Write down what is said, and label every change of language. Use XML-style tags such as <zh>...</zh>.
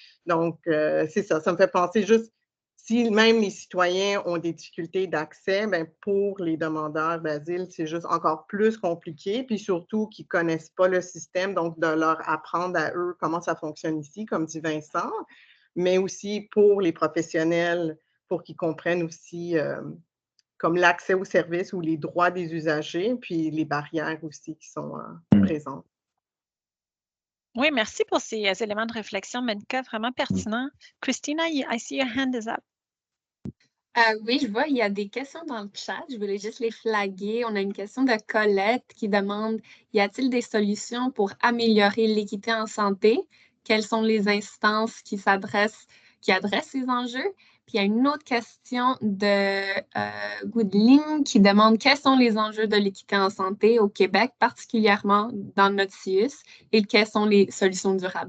<fr>Donc, c'est ça. Ça me fait penser juste, si même les citoyens ont des difficultés d'accès, bien, pour les demandeurs d'asile, c'est juste encore plus compliqué, puis surtout qu'ils ne connaissent pas le système, donc de leur apprendre à eux comment ça fonctionne ici, comme dit Vincent, mais aussi pour les professionnels, pour qu'ils comprennent aussi comme l'accès aux services ou les droits des usagers, puis les barrières aussi qui sont présentes. Oui, merci pour ces éléments de réflexion, Monica, vraiment pertinents.</fr> <en>Christina, I see your hand is up.</en> <fr>Oui, je vois, il y a des questions dans le chat. Je voulais juste les flaguer. On a une question de Colette qui demande « Y a-t-il des solutions pour améliorer l'équité en santé? Quelles sont les instances qui adressent ces enjeux? » Puis il y a une autre question de Goudeline qui demande quels sont les enjeux de l'équité en santé au Québec, particulièrement dans notre CIUS, et quelles sont les solutions durables.</fr>